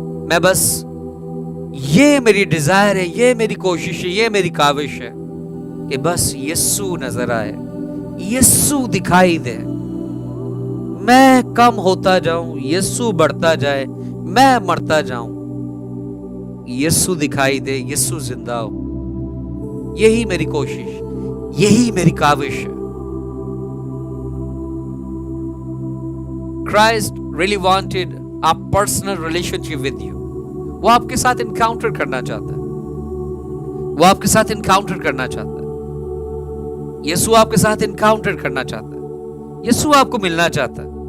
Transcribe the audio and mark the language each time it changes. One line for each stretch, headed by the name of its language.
Hindi: मैं बस, ये मेरी डिजायर है, ये मेरी कोशिश है, ये मेरी काविश है कि बस यीशु नजर आए, यीशु दिखाई दे। मैं कम होता जाऊं, यीशु बढ़ता जाए, मैं मरता जाऊं, यीशु दिखाई दे, यीशु जिंदा हो। यही मेरी कोशिश, यही मेरी काविश है।
English: Christ really wanted a personal relationship with you.
Hindi: वो आपके साथ इनकाउंटर करना चाहता है, वो आपके साथ इनकाउंटर करना चाहता है। यीशु आपके साथ इनकाउंटर करना चाहता है, यीशु आपको मिलना चाहता है।